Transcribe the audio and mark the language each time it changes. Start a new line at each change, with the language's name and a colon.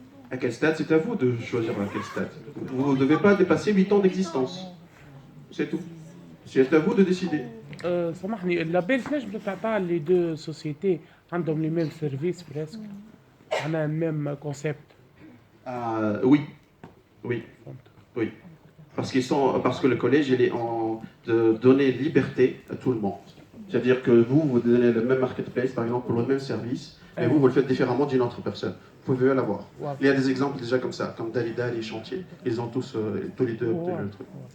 French: À quel stade? C'est à vous de choisir à quel stade. Vous ne devez pas dépasser 8 ans d'existence. C'est tout. C'est à vous de décider.
Arabic: سامحني اللابيل تنجم تعطى لي دو سوسيتي عندهم لي ميم سيرفيس بريسك عندنا ميم كونسيبت
French: Oui, oui, oui. Parce que le collège, il est en de donner liberté à tout le monde. C'est-à-dire que vous donnez le même marketplace, par exemple, pour le même service, mais vous le faites différemment d'une autre personne. Vous pouvez l'avoir. Il y a des exemples déjà comme ça, comme Dalida et les chantiers. Ils ont tous les deux obtenu le truc.